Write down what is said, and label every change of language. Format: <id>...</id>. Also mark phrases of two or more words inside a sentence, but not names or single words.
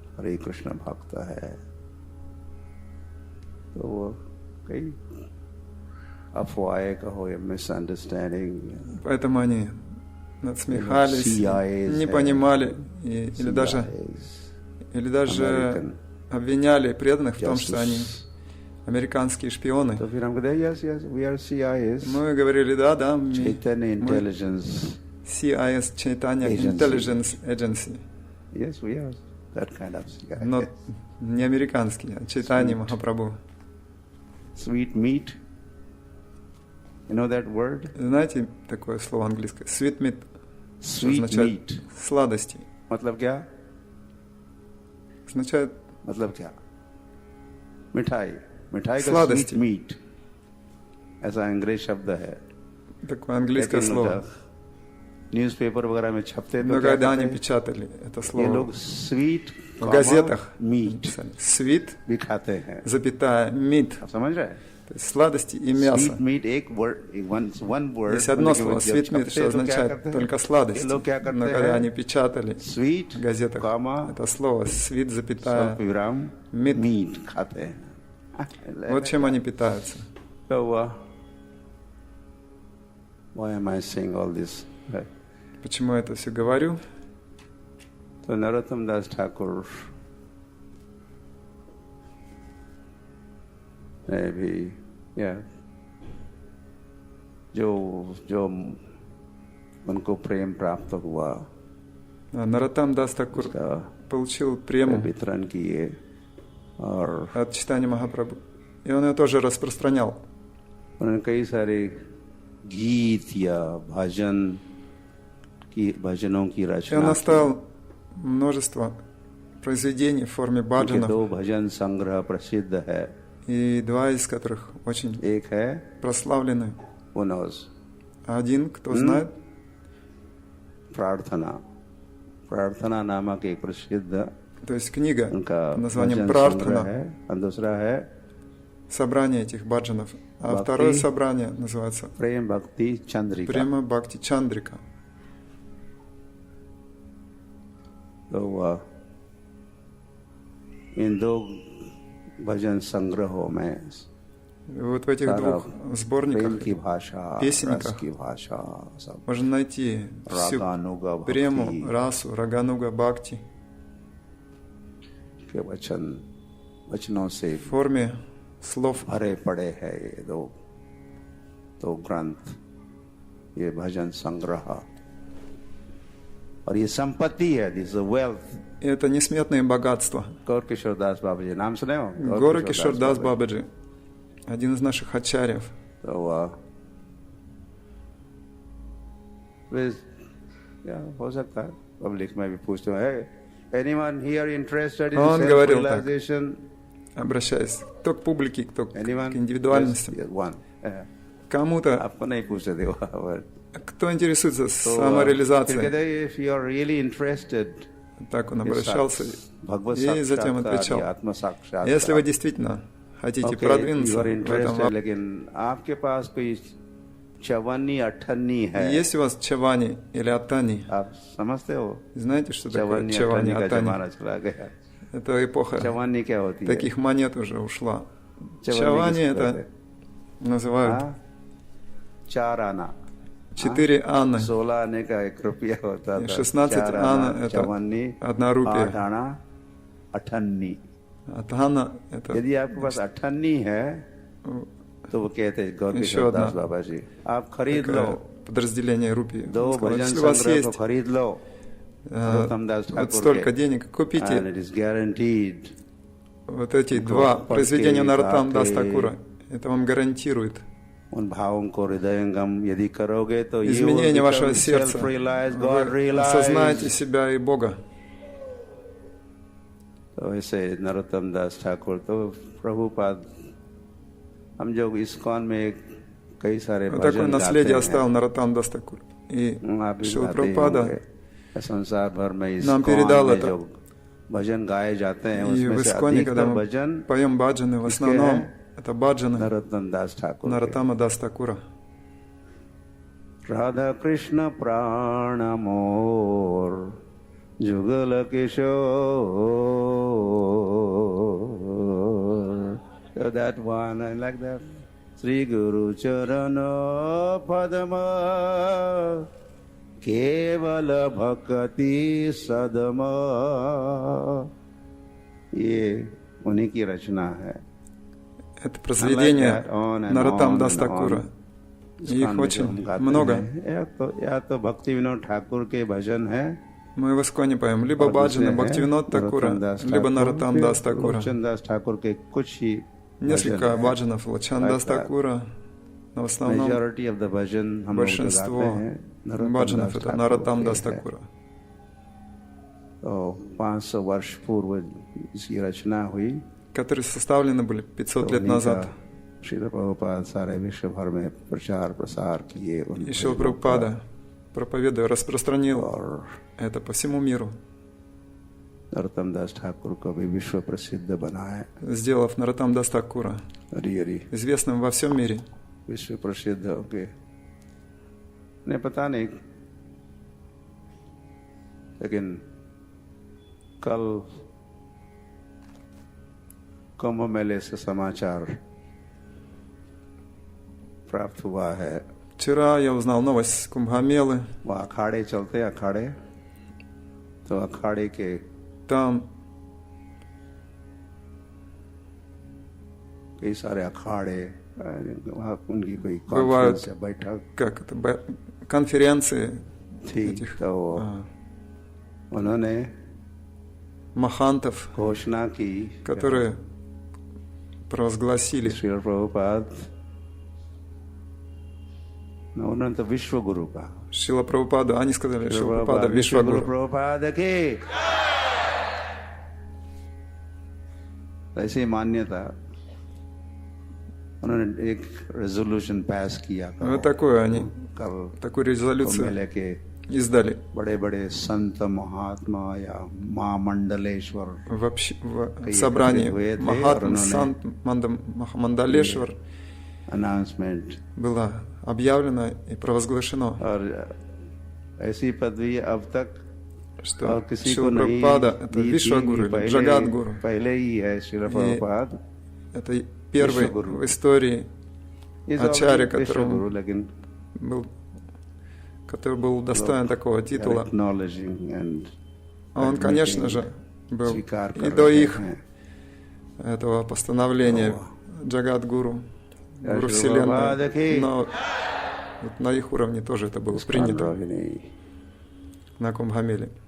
<ru>Поэтому они надсмехались, не понимали, или даже обвиняли преданных в том, что они американские шпионы. Мы говорили, да, мы CIS, Chaitanya Intelligence Agency. Но не американские, а Чайтанья Махапрабху.</ru> <en>Sweet meat. You know that word?</en> <ru>Знаете такое слово английское?</ru> <en>Sweet meat. Sweet meat.</en> <ru>Сладости.</ru> <hi>मतलब क्या?</hi> <ru>Означает</ru> <hi>मतलब क्या? मिठाई. मिठाई का</hi> <ru>сладости.</ru> <en>Sweet meat.</en> <hi>ऐसा अंग्रेज शब्द है.</hi> <ru>Такое английское слово.</ru> <hi>Newspaper वगैरह में छपते</hi> <ru>но когда они печатали это слово</ru> <hi>ये लोग sweet</hi> <ru>в газетах,</ru> <hi>meat</hi> <ru>sweet,</ru> <hi>भी खाते हैं.</hi> <ru>запятая, meat.</ru> <hi>आप समझ रहे हैं?</hi> <ru>То есть сладости и мясо.</ru> <en>Sweet meat एक one word.</en> <ru>Есть одно слово</ru> <en>sweet meat,</en> <ru>что означает только сладости. Но когда они печатали в газетах это слово sweet, запятая,</ru> <hi>meat खाते हैं.</hi> <ru>Вот чем они питаются.</ru> <en>Why am I saying all this?</en> <ru>Почему я это все говорю?</ru> <hi>तो नरोत्तम दास ठाकुर ने भी जो उनको प्रेम प्राप्त हुआ,</hi> <ru>Нароттам Дас Такур получил прему</ru> <hi>वितरण किए और</hi> <ru>от Чайтаньи Махапрабху, и он ее тоже распространял.</ru> <hi>उन्होंने कई सारे गीत या भजनों की</hi> <ru>И</ru> <hi>रचना</hi> <ru>он оставил множество произведений в форме баджанов,</ru> <hi>दो भजन संग्रह प्रसिद्ध है.</hi> <ru>и два из которых очень</ru> <hi>एक है</hi> <ru>прославлены. उनोज, Один, кто знает,</ru> <hi>प्रार्थना नामक एक प्रसिद्ध</hi> <ru>то есть книга</ru> <hi>उनका</hi> <ru>под названием</ru> <hi>भजन</hi> <ru>«Прартхана»,</ru> <hi>संग्रह है. और दूसरा है</hi> <ru>собрание этих баджанов. А Бхакти. второе собрание называется</ru> <hi>प्रेम भक्ति चंद्रिका.</hi> <ru>Према Бхакти Чандрика.</ru> <hi>तो इन दो भजन संग्रहों में</hi> <ru>Вот в этих двух сборниках,</ru> <hi>की भाषा,</hi> <ru>песенниках</ru> <hi>की भाषा, सब</hi> <ru>можно найти всю прему, расу, рагануга, бхакти</ru> <hi>के वचनों से</hi> <ru>в форме слов.</ru> <hi>भरे पड़े हैं ये दो ग्रंथ, ये भजन संग्रह, और ये संपत्ति है,</hi> <en>this wealth.</en> <ru>Это несметное богатство.</ru> <hi>गौर किशोर दास बाबा जी, नाम सुने हो?</hi> <ru>Гора Кишор Дас Бабаджи, один из наших ачарьев.</ru> <hi>तो क्या हो सकता है, पब्लिक में भी पूछते हैं,</hi> <en>anyone here interested in self-realization?</en> <ru>Обращаясь кто к публике, кто к</ru> <en>Anyone?</en> <ru>индивидуальности.</ru> <en>Yes, one.</en> <ru>Кому-то,</ru> <hi>आपको नहीं पूछते थे वो.</hi> <ru>кто интересуется самореализацией.</ru> <en>If you are really interested,</en> <ru>Так он обращался и затем отвечал: если вы действительно хотите продвинуться в этом вопросе,</ru> <hi>लेकिन आपके पास कोई चवन्नी अठन्नी है.</hi> <ru>Есть у вас чавани или атани?</ru> <hi>आप समझते हो?</hi> <ru>Знаете, что такое чавани, атани? Это эпоха.</ru> <hi>चवन्नी क्या होती है?</hi> <ru>Таких монет уже ушла. Чавани это называют</ru> <hi>4 आना.</hi> <ru>4 анны.</ru> <hi>16 आने का 1 रुपया होता था.</hi> <ru>16 анна это 1 рупия.</ru> <hi>8 आना अठन्नी.</hi> <ru>Атана это.</ru> <hi>यदि आपके पास अठन्नी है, तो वो कहते हैं गौर किशोर दास बाबा जी, आप खरीद लो.</hi> <ru>Подразделение рупии.</ru> <hi>दो भजन</hi> <ru>если у вас</ru> <hi>संग्रह</hi> <ru>есть</ru> <hi>को खरीद लो.</hi> <ru>вот столько денег, купите</ru> <en>And it is guaranteed.</en> <ru>вот эти 2 произведения Нароттам Дас Такура. Это вам гарантирует</ru> <hi>उन भावों को हृदयंगम यदि करोगे तो</hi> <ru>изменение вашего сердца. Вы осознаете себя и Бога.</ru> <hi>तो ऐसे नरोत्तम दास ठाकुर, तो प्रभुपाद, हम जो इस्कॉन में कई सारे</hi> <ru>вот такое наследие оставил Нароттам Дас Такур. И Шрила Прабхупада</ru> <hi>संसार भर में</hi> <ru>нам передал это.</ru> <hi>जो भजन गाए जाते हैं</hi> <ru>И в</ru> <hi>उसमें से</hi> <ru>Исконе, когда</ru> <hi>अधिकतर</hi> <ru>мы</ru> <hi>भजन</hi> <ru>поем баджаны, в основном это баджаны</ru> <hi>नरोत्तम दास ठाकुर.</hi> <ru>Нароттама Дас Такура.</ru> <bn>राधा कृष्ण प्राण मोर जुगल किशोर.</bn> <en>So that one, I like that.</en> <bn>শ্রী গুরু চরণ পদ্ম কেবল ভকতি সদম.</bn> <hi>ये उन्हीं की रचना है.</hi> <ru>Это произведение Нароттам Дас Такура. Их очень много.</ru> <hi>या तो भक्ति विनोद ठाकुर के भजन है.</hi> <ru>Мы в Исконе поем либо баджаны Бхактивинод Такура, либо Нароттам Дас Такура. Несколько баджанов Лачан Дас Такура, но в основном большинство баджанов это Нароттам Дас Такура.</ru> <hi>500 वर्ष पूर्व इसकी रचना हुई,</hi> <ru>которые составлены были 500 лет назад.</ru> <hi>Шрила Прабхупада सारे विश्व भर में प्रचार प्रसार किए.</hi> <ru>И Шрила Прабхупада, проповедуя, распространил это по всему миру,</ru> <hi>नरोत्तम दास ठाकुर को भी विश्व प्रसिद्ध बनाया,</hi> <ru>сделав Нароттам Дас Такура известным во всем мире.</ru> <hi>विश्व प्रसिद्ध हो गए. नहीं पता नहीं, लेकिन कल कुंभ मेले से समाचार प्राप्त हुआ है.</hi> <ru>Вчера я узнал новость с Кумбхамелы.</ru> <hi>वो अखाड़े चलते अखाड़े, तो अखाड़े के</hi> <ru>Там</ru> <hi>कई सारे अखाड़े, वहाँ उनकी कोई</hi> <ru>бывают</ru> <hi>कॉन्फ्रेंस या बैठक</hi> <ru>как это, конференции</ru> <hi>थी.</hi> <ru>этих</ru> <hi>तो उन्होंने</hi> <ru>махантов,</ru> <hi>घोषणा की,</hi> <ru>которые провозгласили,</ru> <hi>श्रील प्रभुपाद, उन्होंने तो विश्व गुरु कहा.</hi> <ru>Шрила Прабхупада, они сказали, Шрила Прабхупада, Вишвагуру.</ru> <hi>प्रभुपाद की ऐसी मान्यता. उन्होंने एक रेजोल्यूशन पास किया.</hi> <ru>Вот такое они,</ru> <hi>कल</hi> <ru>такую резолюцию</ru> <hi>लेके</hi> <ru>издали.</ru> <hi>बड़े-बड़े संत महात्मा या महामंडलेश्वर</hi> <ru>В собрании Махатма Сант Мандалешвар</ru> <hi>अनाउंसमेंट</hi> <ru>было объявлено и провозглашено.</ru> <hi>और ऐसी पदवी अब तक</hi> <ru>что Шрила Прабхупада — это Вишвагуру или Джагадгуру. И это первый в истории ачарья, который был достоин такого титула. Он, конечно же, был и до их этого постановления Джагадгуру, Гуру Вселенной, но вот на их уровне тоже это было принято на Кумбхамеле.</ru>